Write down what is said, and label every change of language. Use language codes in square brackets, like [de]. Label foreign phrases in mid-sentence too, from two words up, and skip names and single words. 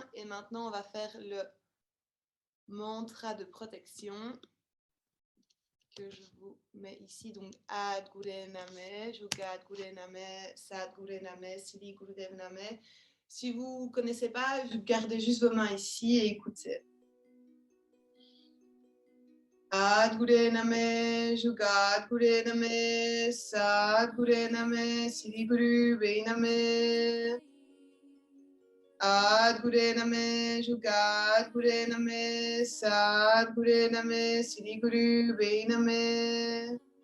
[fr] Et maintenant, on va faire le mantra de protection que je vous mets ici. [pa] Donc, ਆਦ ਗੁਰੇ ਨਮੇ, ਜੁਗਤ ਗੁਰੇ ਨਮੇ, ਸਦ ਗੁਰੇ ਨਮੇ, ਸਿਲੀ ਗੁਰੁਦੇਵ ਨਮੇ. [fr] Si vous ne connaissez pas, gardez juste vos mains ici et écoutez. [pa] ਆਦ ਗੁਰੇ ਨਮੇ, ਜੁਗਤ ਗੁਰੇ ਨਮੇ, ਸਦ ਗੁਰੇ ਨਮੇ, ਸਿਲੀ ਗੁਰੁਦੇਵ ਨਮੇ. ਆਦ ਗੁਰੇ ਨਮੇ, ਜੁਗਤ ਗੁਰੇ ਨਮੇ, ਸਦ ਗੁਰੇ ਨਮੇ, ਸਿਲੀ ਗੁਰੁਦੇਵ ਨਮੇ.